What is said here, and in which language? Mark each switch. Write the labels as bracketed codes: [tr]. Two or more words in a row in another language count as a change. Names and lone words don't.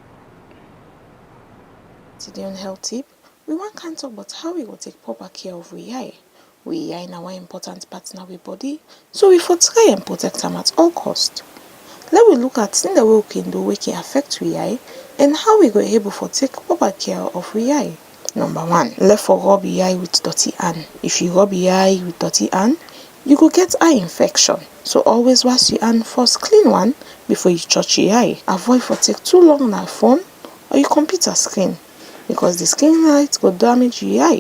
[pcm] Today on health tip, we want to talk about how we will take proper care of we eye. We are in our important partner with body, so we for try and protect them at all cost. Let we look at in the way we can do we can affect we eye and how we go able for take proper care of we eye. Number 1, left for rub your eye with dirty hand. If you rub your eye with dirty hand, you go get eye infection. So always wash your hand first, clean one before you touch your eye. Avoid for take too long on your phone or your computer screen because the screen light go damage your eye.